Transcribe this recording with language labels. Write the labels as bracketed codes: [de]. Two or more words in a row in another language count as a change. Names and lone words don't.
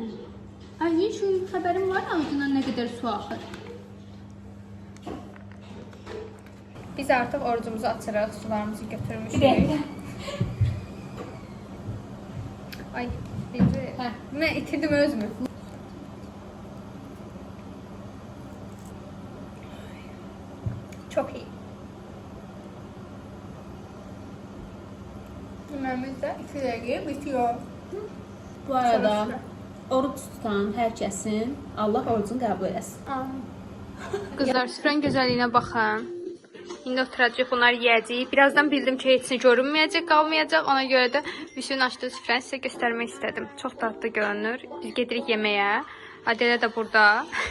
[az] Ay, şu xəbərim var, ağzından nə qədər su axır. Biz artıq orucumuzu açırıq, sularımızı götürmüşük. Ay, mən itirdim özümü. [tr] Çok iyi. Yemeğimiz de 2 dakika bitiyor. [az] Bu arada oruç tutan hər kəsin Allah orucunu qəbul eləsin. Kızlar, süfrənin gözəlliyinə baxın. İndi oturacaq, bunlar yiyəcəyik. Birazdan bildim ki, heç görünməyəcək, qalmayacaq. Ona görə də Vüsün açdığı süfrəni sizə göstərmək istədim. Çox dadlı görünür. Biz gedirik yeməyə. Adələ də burada.